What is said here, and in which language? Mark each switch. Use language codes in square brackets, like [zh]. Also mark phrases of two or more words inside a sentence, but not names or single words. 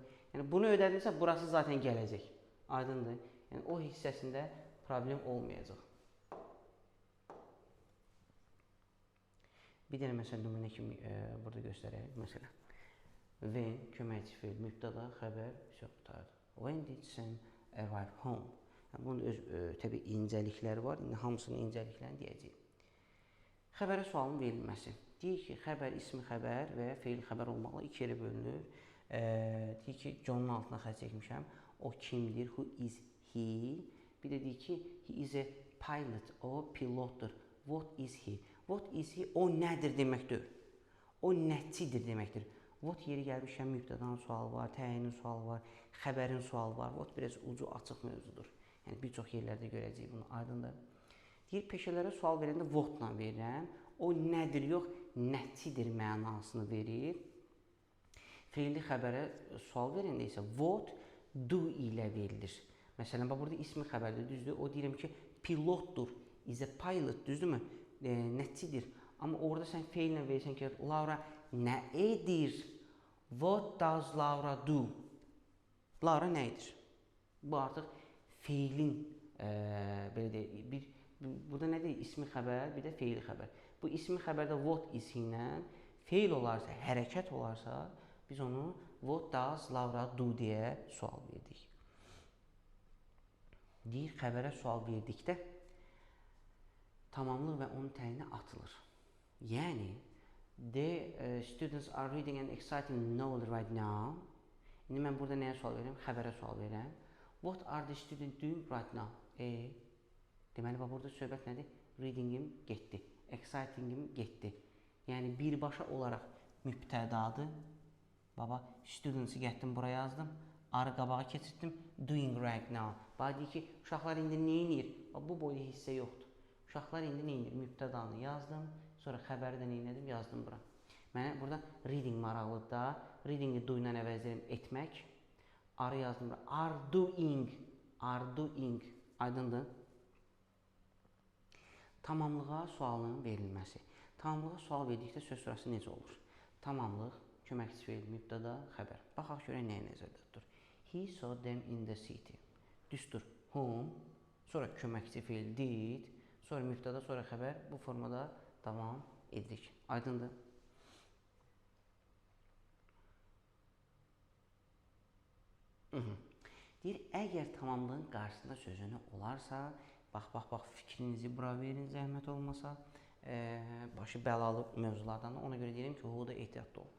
[az] Yəni, bunu ödədinsə, burası zaten gələcək. Aydındır. Yəni, o hissəsində problem olmayacaq. Bir dənə məsələ nümunə kimi burada göstərək. Məsələn, when köməkçi feil, mübtəda, xəbər, söz qutardı. [en] When did Sam arrive home? [az] Bunun öz təbii incəlikləri var. İndi hamısının incəliklərini deyəcəyik. Xəbərə sualın verilməsi. Deyir ki, xəbər ismi xəbər və ya feil xəbər olmaqla iki yerə bölünür. Deyir ki, John'un altına xətt çəkmişəm. O kimdir? [en] Who is he? [az] Bir də deyir ki, [en] he is a pilot. [az] O pilotdur. [en] What is he? What is he? [az] O nədir deməkdir? O nəçidir deməkdir. What yeri gəlmişəm, mübtədanın sualı var, təyinin sualı var, xəbərin sualı var. What biraz ucu açıq mövzudur. Yəni bir çox yerlərdə görəcəyik bunu, aydındır. Deyir, peşələrə sual verəndə what-la verirəm. O nədir, yox, nəçidir mənasını verir. Feilli xəbərə sual verəndə isə what, do ilə verilir. Məsələn, burada ismi xəbərdir, düzdür. O deyirəm ki, pilotdur, [en] is a pilot, [az] düzdürmü? Nəçidir. Amma orada sən feillə verirsən ki, Laura nə edir? [en] What does Laura do? [az] Laura nə edir? Bu artıq feilin, belə deyək, burada nə deyil? İsmi xəbər, bir də feili xəbər. Bu ismi xəbərdə [en] what is [az] ilə, feil olarsa, hərəkət olarsa, biz onu [en] what does Laura do [az] deyə sual verdik. Deyir, xəbərə sual verdikdə tamamlıq və onun təyini atılır. Yəni, [en] the students are reading an exciting novel right now. [az] İndi mən burada nəyə sual verirəm? Xəbərə sual verirəm. [en] What are the students doing right now? [az] Deməli, burada söhbət nədir? Readingim getdi, excitingim getdi. Yəni, birbaşa olaraq mübtədadır. Baba, students'ı getdim, buraya yazdım. Arı qabağa keçirdim, [en] doing right now. [az] Baba deyir ki, uşaqlar indi nə edir? Bu boyda hissə yoxdur. Uşaqlar indi nə edir? Mübtədanı yazdım, sonra xəbəri də nə edim? Yazdım bura. Mənə burada reading maraqlıdır da. Reading'i do ilə əvəzlərim etmək. Arı yazdım bura. [en] Are doing. [az] Aydındır. Tamamlığa sualın verilməsi. Tamamlığa sual verdikdə söz sırası necə olur? Tamamlıq, köməkçi feil, mübtəda, xəbər. Baxaq görək nəyə nəzərdə tutur. [en] He saw them in the city. [az] Düzdür, whom, sonra köməkçi feil did, sonra mübtəda, sonra xəbər. Bu formada davam edirik. Aydındır. Deyir, əgər tamamlığın qarşısında sözünü olarsa, bax, fikrinizi bura verin, zəhmət olmasa, başı bəlalı mövzulardan da, ona görə deyirəm ki, huda ehtiyatlı olun.